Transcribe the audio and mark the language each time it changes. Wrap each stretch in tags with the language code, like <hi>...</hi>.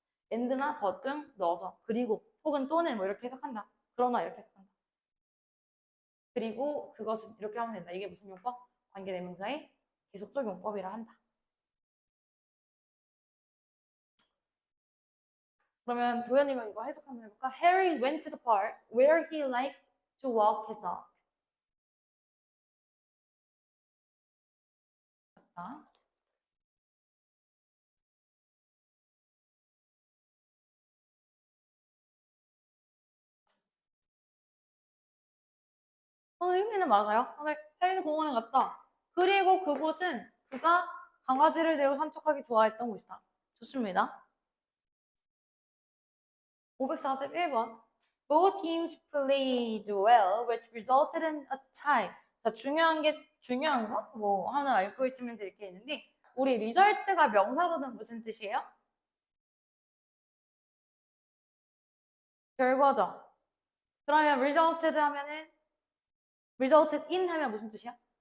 <ko>end나 but 등 넣어서 그리고 혹은 또는 뭐 이렇게 해석한다. 그러나 이렇게 해석한다. 그리고 그것은 이렇게 하면 된다. 이게 무슨 용법? 관계대명사의 계속적 용법이라 한다. 그러면 도현이가 이거 해석 한번 해볼까?</ko> <en>Harry went to the park where he liked to walk his dog.</en> <ko>자, 의미는 맞아요. 해리는 공원에 갔다. 그리고 그곳은 그가 강아지를 데리고 산책하기 좋아했던 곳이다. 좋습니다. 541번.</ko> <en>Both teams played well, which resulted in a tie.</en> <ko>자, 중요한 거? 뭐, 하나 알고 있으면 될 게 있는데, 우리 result가 명사로는 무슨 뜻이에요? 결과죠. 그러면 resulted 하면은, resulted in 하면 무슨 뜻이야?</ko>